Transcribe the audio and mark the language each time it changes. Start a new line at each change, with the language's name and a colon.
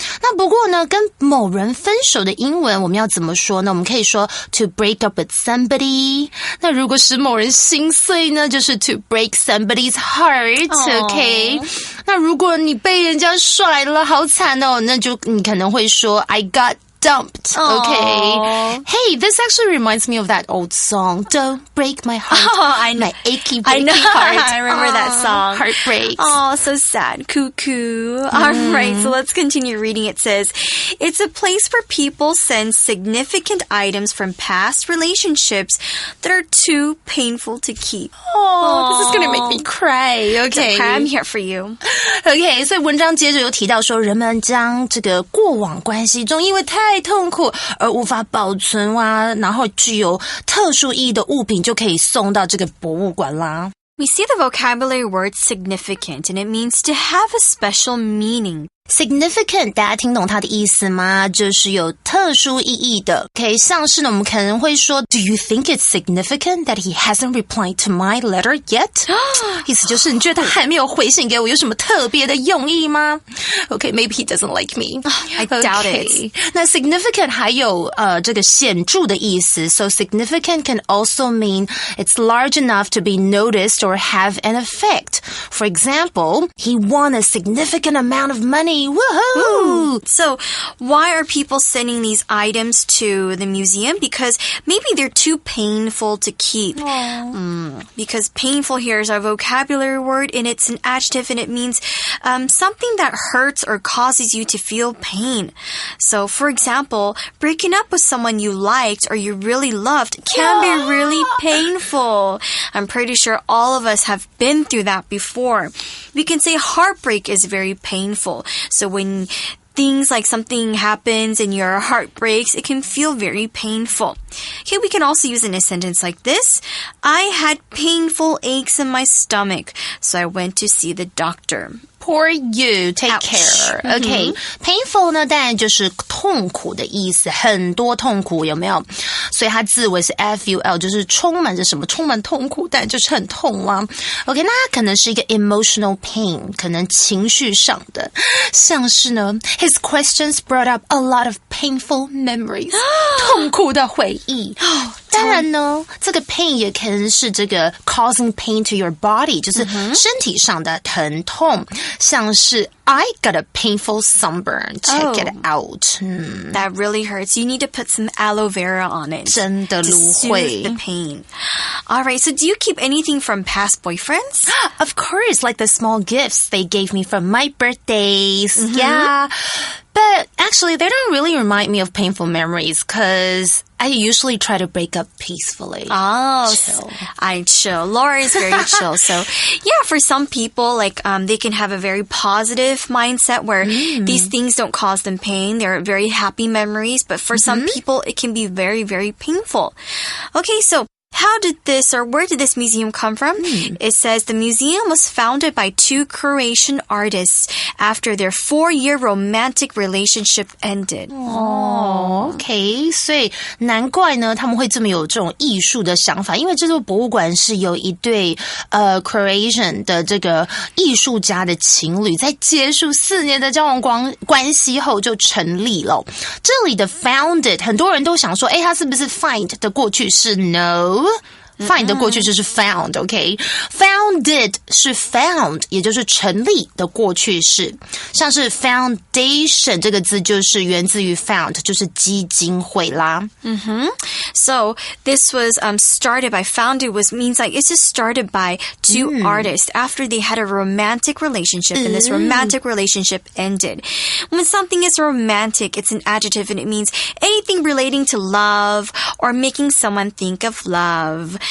Chinese: 那不过呢，跟某人分手的英文我们要怎么说呢？我们可以说
English: to break up with somebody。
Chinese: 那如果使某人心碎呢，就是
English: to break somebody's heart。
Chinese: OK， 那如果你被人家甩了，好惨哦，那就你可能会说
English: I got dumped. Okay. Hey, this actually reminds me of that old song. Don't break my heart. I know. My achy, breaky I know. heart. I remember that song. Heartbreaks. Oh, so sad. Cuckoo. All right, so let's continue reading. It says, it's a place where people send significant items from past relationships that are too painful to keep. Oh, this is going to make me cry. Okay. I'm here for you.
Chinese: Okay, 所以文章接着又提到说，人们将这个过往关系中因为太痛苦而无法保存啊，然后具有特殊意义的物品就可以送到这个博物馆啦。
English: We see the vocabulary word significant, and it means to have a special meaning.
Chinese: Significant 大家听懂它的意思吗？就是有特殊意义的。
English: OK，
Chinese: 像是呢，我们可能会说
English: Do you think it's significant that he hasn't replied to my letter yet?
Chinese: 意思就是你觉得他还没有回信给我，有什么特别的用意吗？
English: OK, maybe he doesn't like me. I doubt it. 那 significant 还有这个显著的意思。 So significant can also mean it's large enough to be noticed or have an effect. For example, he won a significant amount of money. Woohoo! So, why are people sending these items to the museum? Because maybe they're too painful to keep. Because painful here is our vocabulary word, and it's an adjective, and it means something that hurts or causes you to feel pain. So, for example, breaking up with someone you liked or you really loved can be really painful. I'm pretty sure all of us have been through that before. We can say heartbreak is very painful. So when things like something happens and your heart breaks, it can feel very painful. Okay, we can also use in a sentence like this. I had painful aches in my stomach, so I went to see the doctor. Poor you, take Ouch. care.
Chinese: Okay, painful 呢，当然就是痛苦的意思，很多痛苦，有没有？所以它字尾是 FUL， 就是充满着什么？充满痛苦，但就是很痛啦。 OK， 那它可能是一个
English: emotional pain，
Chinese: 可能情绪上的，像是呢 ，
English: his questions brought up a lot of painful memories，
Chinese: 痛苦的回忆。当然呢，这个 pain 也可能是这个
English: causing pain to your body，
Chinese: 就是身体上的疼痛。
English: 像是 I got a painful sunburn. Check it out. That really hurts. You need to put some aloe vera on it.
Chinese: 真的芦荟
English: to soothe the pain. Alright, so do you keep anything from past boyfriends? Of course, like the small gifts they gave me from my birthdays. Yeah. But actually, they don't really remind me of painful memories because I usually try to break up peacefully. Oh, chill. I chill. Laura is very chill. So, yeah, for some people, like, they can have a very positive mindset where these things don't cause them pain. They're very happy memories. But for some people, it can be very, very painful. Okay, so how did this, or where did this museum come from? It says the museum was founded by two Croatian artists after their 4-year romantic relationship ended.
Chinese: OK， 所以难怪呢，他们会这么有这种艺术的想法，因为这座博物馆是由一对Croatian 的这个艺术家的情侣，在结束4年的交往关系后就成立了。这里的 founded 很多人都想说，它是不是 find 的过去式 ？No。Find 的过去就是 found, OK? Founded 是 found， 也就是成立的过去式。像是 foundation 这个字就是源自于 found， 就是基金会啦。
English: So this was started by founded means like it's just started by two artists after they had a romantic relationship and this romantic relationship ended. When something is romantic, it's an adjective and it means anything relating to love or making someone think of love.